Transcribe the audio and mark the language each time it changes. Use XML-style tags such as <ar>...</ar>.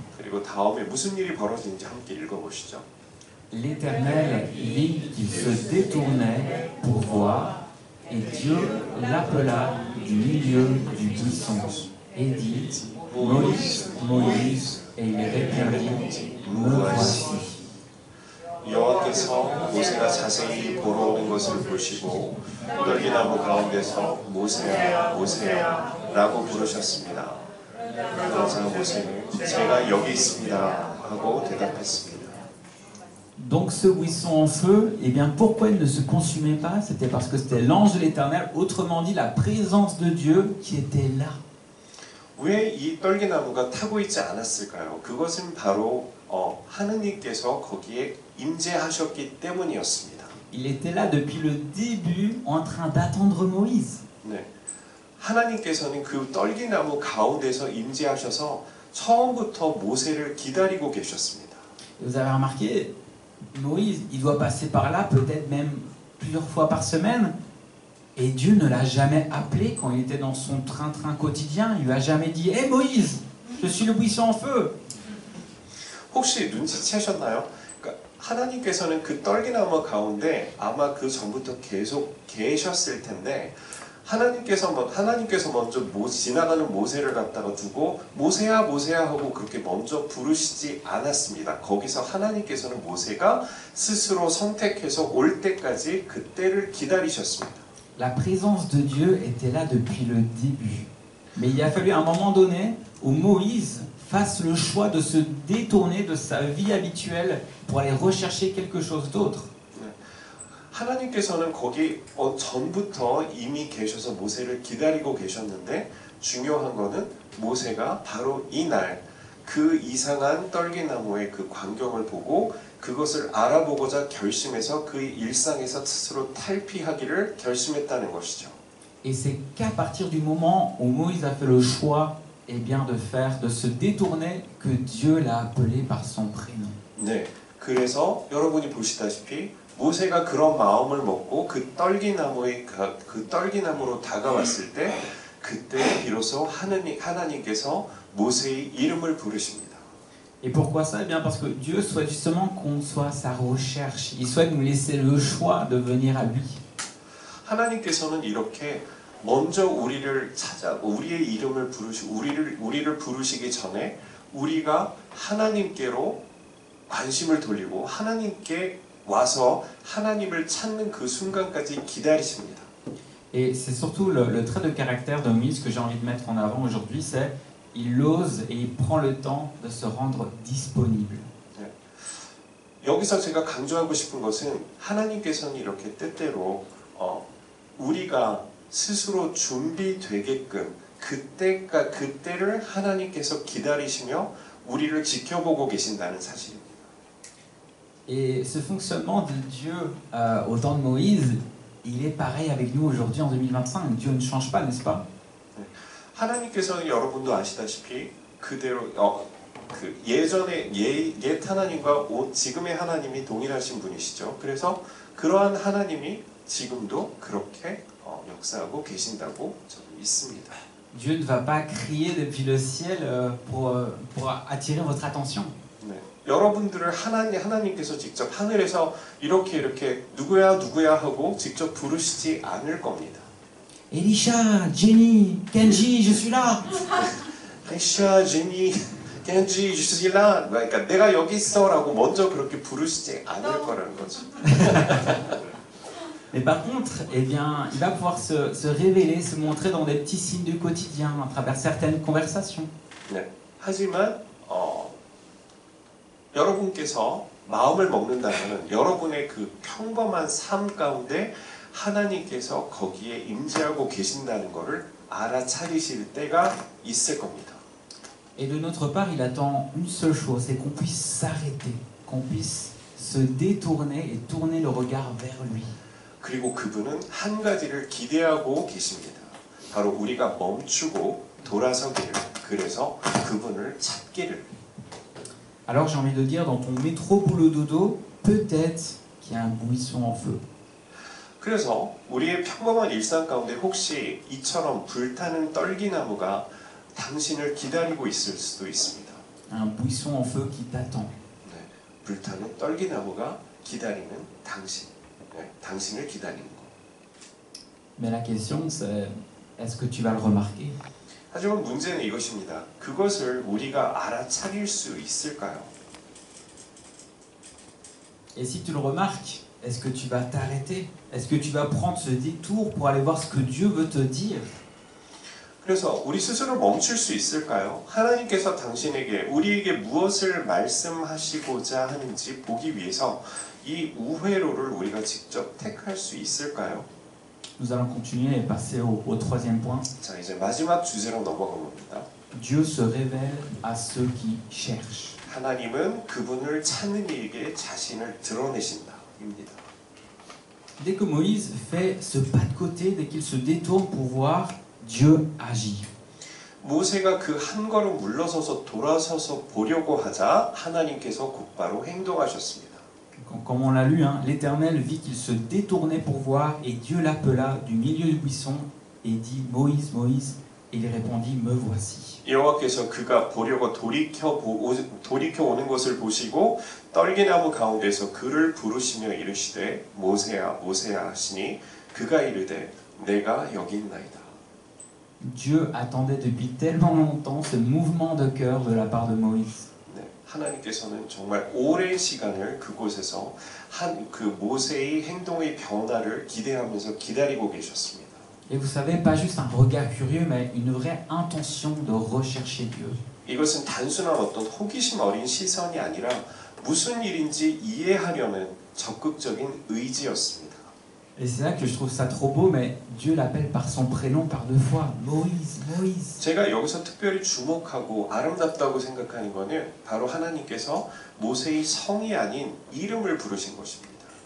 <ko>그리고 다음에 무슨 일이 벌어지는지 함께 읽어보시죠.</ko> <fr>L'Éternel vit qu'il se détournait pour voir, et Dieu l'appela du milieu du buisson et dit « Moïse, Moïse » et il répondit « Me voici ».</fr> <ko>여호와께서 모세가 자세히 보러 오는 것을 보시고 떨기나무 가운데서 모세야 모세야 라고 부르셨습니다. 그러자 모세는 제가 여기 있습니다 하고 대답했습니다.</ko> <fr>Donc ce buisson en feu, eh bien pourquoi il ne se consumait pas? C'était parce que c'était l'ange de l'Éternel, autrement dit la présence de Dieu qui était là.</fr> <ko>왜 이 떨기나무가 타고 있지 않았을까요? 그것은 바로 하느님께서 거기에 임재하셨기 때문이었습니다.</ko> <fr>Il était là depuis le début en train d'attendre Moïse.</fr> <ko>네, 하나님께서는 그 떨기나무 가운데서 임재하셔서 처음부터 모세를 기다리고 계셨습니다.</ko> <fr>Vous avez remarqué, Moïse, il doit passer par là peut-être même plusieurs fois par semaine. Et Dieu ne l'a jamais appelé quand il était dans son train-train quotidien. Il lui a jamais dit « Hé Moïse, je suis le buisson en feu !»</fr> <ko>혹시 눈치채셨나요? 그러니까 하나님께서는 그 떨기나무 가운데 아마 그 전부터 계속 계셨을 텐데 하나님께서 먼저 지나가는 모세를 갖다가 두고 모세야 모세야 하고 그렇게 먼저 부르시지 않았습니다. 거기서 하나님께서는 모세가 스스로 선택해서 올 때까지 그때를 기다리셨습니다.</ko> <fr>La présence de Dieu était là depuis le début. Mais il a fallu à un moment donné où Moïse fasse le choix de se détourner de sa vie habituelle pour aller rechercher quelque chose d'autre.</fr> <ko>하나님께서는 거기 전부터 이미 계셔서 모세를 기다리고 계셨는데 중요한 거는 모세가 바로 이날 그 이상한 떨기나무의 그 광경을 보고 그것을 알아보고자 결심해서 그 일상에서 스스로 탈피하기를 결심했다는 것이죠.</ko> <fr>Et c'est qu'à partir du moment où Moïse a fait le choix, eh bien de se détourner, que Dieu l'a appelé par son prénom.</fr> <ko>네, 그래서 여러분이 보시다시피 모세가 그런 마음을 먹고 그 떨기나무로 다가왔을 때 그때 비로소 하나님께서 모세의 이름을 부르십니다.</ko> <fr>Et pourquoi ça? Eh bien parce que Dieu souhaite justement qu'on soit à sa recherche. Il souhaite nous laisser le choix de venir à lui.</fr> <ko>하나님께서는 이렇게 먼저 우리의 이름을 우리를 부르시기 전에 우리가 하나님께로 관심을 돌리고 하나님께 와서 하나님을 찾는 그 순간까지 기다리십니다.</ko> <fr>Et c'est surtout le trait de caractère de Moïse que j'ai envie de mettre en avant aujourd'hui, c'est il ose et il prend le temps de se rendre disponible.</fr> <ko>여기서 제가 강조하고 싶은 것은 하나님께서는 이렇게 때때로 우리가 스스로 준비되게끔 그때를 하나님께서 기다리시며 우리를 지켜보고 계신다는 사실입니다.</ko> <fr>Et ce fonctionnement de Dieu au temps de Moïse, il est pareil avec nous aujourd'hui en 2025. Dieu ne change pas, n'est-ce pas?</fr> <ko>하나님께서는 여러분도 아시다시피 그대로 그 예전에 옛 하나님과 지금의 하나님이 동일하신 분이시죠. 그래서 그러한 하나님이 지금도 그렇게 역사하고 계신다고 저는 믿습니다.</ko> <fr>Dieu ne va pas crier depuis le ciel pour attirer votre attention.</fr> <ko>네. 여러분들을 하나님께서 직접 하늘에서 이렇게 누구야 하고 직접 부르시지 않을 겁니다.</ko> <fr>Elisha, Jenny, Kenji, je suis là.</fr> <ko>에리샤, 제니, 켄지, 주실라. 그러니까 내가 여기 있어라고 먼저 그렇게 부르시지 않을 거라는 거죠.</ko> <fr>Mais par contre, eh bien, il va pouvoir se révéler, se montrer dans des petits signes du quotidien, à travers certaines conversations.</fr> <ko>네. 하지만 여러분께서 마음을 먹는다면 여러분의 그 평범한 삶 가운데 하나님께서 거기에 임재하고 계신다는 것을 알아차리실 때가 있을 겁니다.</ko> <fr>Et de notre part, il attend une seule chose, c'est qu'on puisse s'arrêter, qu'on puisse se détourner et tourner le regard vers lui.</fr> <ko>그리고 그분은 한 가지를 기대하고 계십니다. 바로 우리가 멈추고 돌아서기를, 그래서 그분을 찾기를.</ko> <fr>Alors j'ai envie de dire, dans ton métro boulot dodo, peut-être qu'il y a un buisson en feu.</fr> <ko>그래서 우리의 평범한 일상 가운데 혹시 이처럼 불타는 떨기나무가 당신을 기다리고 있을 수도 있습니다.</ko> <fr>Un buisson en feu qui t'attend.</fr> <ko>네, 불타는 떨기나무가 기다리는 당신, 네, 당신을 기다리는 것.</ko> <fr>Mais la question c'est, est-ce que tu vas le remarquer?</fr> <ko>하지만 문제는 이것입니다. 그것을 우리가 알아차릴 수 있을까요?</ko> <fr>Et si tu le remarques, est-ce que tu vas t'arrêter? Est-ce que tu vas prendre ce détour pour aller voir ce que Dieu veut te dire?</fr> <ko>그래서 우리 스스로 멈출 수 있을까요? 하나님께서 우리에게 무엇을 말씀하시고자 하는지 보기 위해서 이 우회로를 우리가 직접 택할 수 있을까요?</ko> <fr>Nous allons continuer et passer au troisième point.</fr> <ko>자, 이제 마지막 주제로 넘어가 봅니다.</ko> <fr>Dieu se révèle à ceux qui cherchent.</fr> <ko>하나님은 그분을 찾는 이에게 자신을 드러내신다입니다.</ko> <fr>Dès que Moïse fait ce pas de côté, dès qu'il se détourne pour voir, Dieu agit.</fr> <ko>모세가 그 한 걸음 물러서서 돌아서서 보려고 하자 하나님께서 곧바로 행동하셨습니다.</ko> <fr>Comme on l'a lu, hein, l'Éternel vit qu'il se détournait pour voir et Dieu l'appela du milieu du buisson et dit « Moïse, Moïse » et il répondit « Me voici ».</fr> <ko>여호와께서 그가 보려고 돌이켜 오는 것을 보시고 떨기나무 가운데서 그를 부르시며 이르시되 모세야 모세야 하시니 그가 이르되 내가 여기 있나이다.</ko> <fr>Dieu attendait depuis tellement longtemps ce mouvement de cœur de la part de Moïse.</fr> <ko>네, 하나님께서는 정말 오랜 시간을 그곳에서 그 모세의 행동의 변화를 기대하면서 기다리고 계셨습니다.</ko> <fr>Et vous savez, pas juste un regard curieux, mais une vraie intention de rechercher Dieu.</fr> <ko>이것은 단순한 어떤 호기심 어린 시선이 아니라 무슨 일인지 이해하려는 적극적인 의지였습니다.</ko> <fr>Et c'est là que je trouve ça trop beau, mais Dieu l'appelle par son prénom par deux fois. Moïse, Moïse.</fr> <ko>제가 여기서 특별히 주목하고 아름답다고 생각하는 것은 바로 하나님께서 모세의 성이 아닌 이름을 부르신 것입니다.</ko>